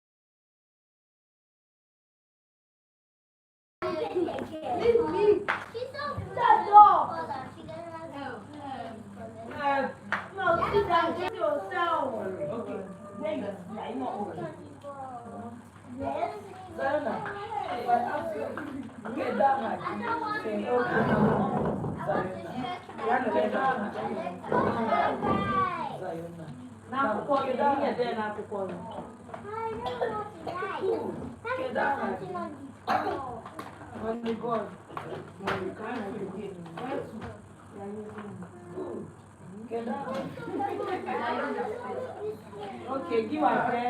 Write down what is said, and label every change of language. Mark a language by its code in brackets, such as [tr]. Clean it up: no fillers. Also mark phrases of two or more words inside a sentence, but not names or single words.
[en] Leave me. That door. No, sit down. Get yourself. Okay. Where you are? You not over. Yes. Get down. [ig] Na akwụkwọ gị na ihe dị n'akwụkwọ gị. [en] Only God. Okay, give a prayer.